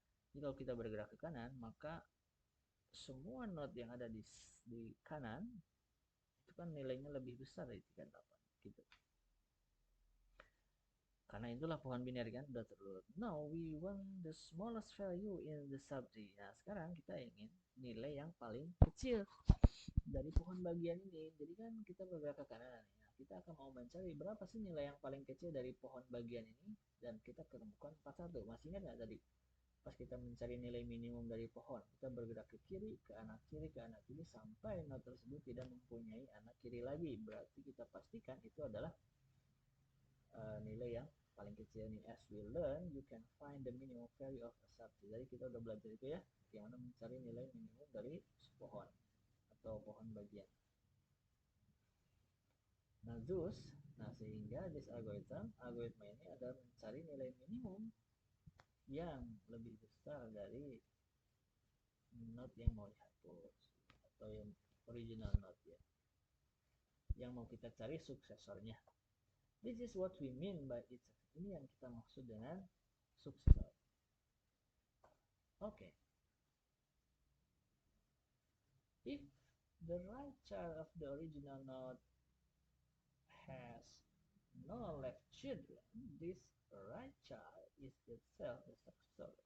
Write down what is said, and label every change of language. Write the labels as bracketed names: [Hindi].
[Indonesian] Jadi kalau kita bergerak ke kanan, maka semua node yang ada di kanan itu kan nilainya lebih besar dari 38 gitu. Karena itulah pohon binary kan udah terurut. [English] Now we want the smallest value in the subtree. [Indonesian] Nah sekarang kita ingin nilai yang paling kecil dari pohon bagian ini. Jadi kan kita bergerak ke kanan. Nah, kita akan mau mencari berapa sih nilai yang paling kecil dari pohon bagian ini. Dan kita ketemukan 41. Masih ingat nggak tadi? Pas kita mencari nilai minimum dari pohon, kita bergerak ke kiri, ke anak kiri, sampai node tersebut tidak mempunyai anak kiri lagi. Berarti kita pastikan itu adalah nilai yang paling kecil nih. [English] As we learn, you can find the minimum value of a subtree. [Indonesian] Jadi kita udah belajar itu ya, bagaimana mencari nilai minimum dari pohon atau pohon bagian. Nah, sehingga this algoritma ini adalah mencari nilai minimum yang lebih besar dari node yang mau dihapus atau yang original node ya, yang mau kita cari suksesornya. [English] This is what we mean by it. [Indonesian] Ini yang kita maksud dengan suksesor. Oke. [English] If the right child of the original node has no left children, this right child is itself the successor.